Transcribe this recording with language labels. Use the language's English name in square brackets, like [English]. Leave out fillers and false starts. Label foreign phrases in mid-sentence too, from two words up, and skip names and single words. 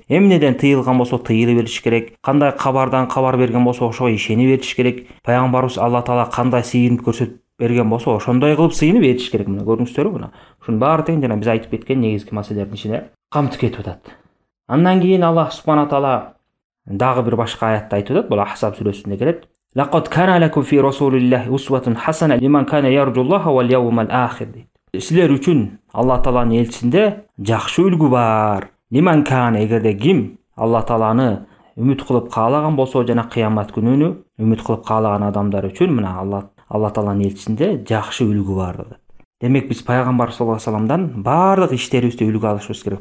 [Kyrgyz] Эмнеден тыйылган болсо тыйылып бериш керек. Кандай кабардан кабар берген болсо ошого ишенип бериш керек. Пайгамбарыбыз Алла таала кандай сыйынып көрсөтүп берген болсо ошондой кылып сыйынып бериш керек. Мына көрүңүздөрбү, мына ушунун баары тең жана биз айтып кеткен негизги маселелердин ичине камтып кетип атат. Андан кийин Аллах [Arabic] سبحانه تعالى [Kyrgyz] дагы бир башка аятта айтып атат. Бул Ахзаб сүрөсүндө келет. [Arabic] لقد كان لكم في رسول الله أسوة حسنة لمن كان يرجو الله واليوم الآخر. [Kyrgyz] Силер үчүн Алла тааланын элчисинде жакшы үлгү бар. [Arabic] لمن كان, [Kyrgyz] эгерде ким Алла тааланы үмүт кылып каалаган болсо жана кыямат күнүнү үмүт кылып каалаган адамдар үчүн мына Алла тааланын элчисинде жакшы үлгү бар dedi. Демек биз пайгамбар [Arabic] صلى الله عليه وسلم [Kyrgyz] бардык иштерибизде үлгү алышыбыз керек.